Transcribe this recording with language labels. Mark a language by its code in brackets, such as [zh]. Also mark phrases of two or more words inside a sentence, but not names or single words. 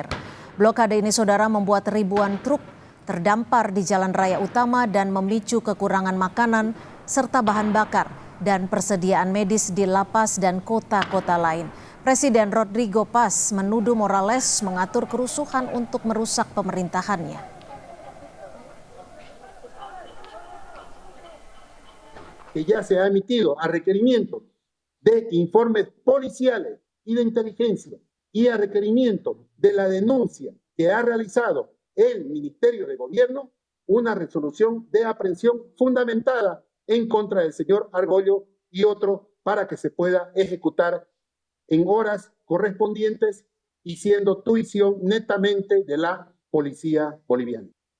[id] Blokade ini, saudara, membuat ribuan truk terdampar di jalan raya utama dan memicu kekurangan makanan serta bahan bakar dan persediaan medis di La Paz dan kota-kota lain. Presiden Rodrigo Paz menuduh Morales mengatur kerusuhan untuk merusak pemerintahannya. [es] Que ya se ha emitido a requerimiento de informes policiales y de inteligencia y a requerimiento de la denuncia que ha realizado el Ministerio de Gobierno, una resolución de aprehensión fundamentada en contra del señor Argollo y otros para que se pueda ejecutar en horas correspondientes y siendo tuición netamente de la policía boliviana.